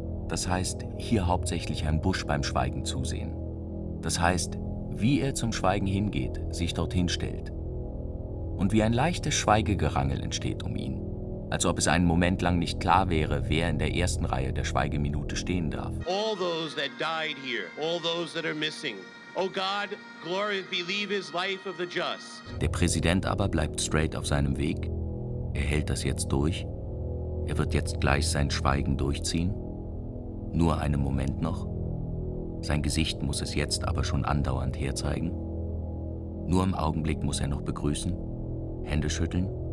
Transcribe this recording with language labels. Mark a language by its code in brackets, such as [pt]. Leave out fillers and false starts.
[de] Das heißt, hier hauptsächlich Herrn Bush beim Schweigen zusehen. Das heißt, wie er zum Schweigen hingeht, sich dorthin stellt. Und wie ein leichtes Schweigegerangel entsteht um ihn. Als ob es einen Moment lang nicht klar wäre, wer in der ersten Reihe der Schweigeminute stehen darf. [en] All those that died here, all those that are missing. O God, glory be leave his life of the just. [de] Der Präsident aber bleibt [en] straight [de] auf seinem Weg. Er hält das jetzt durch. Er wird jetzt gleich sein Schweigen durchziehen. Nur einen Moment noch. Sein Gesicht muss es jetzt aber schon andauernd herzeigen. Nur im Augenblick muss er noch begrüßen, Hände schütteln.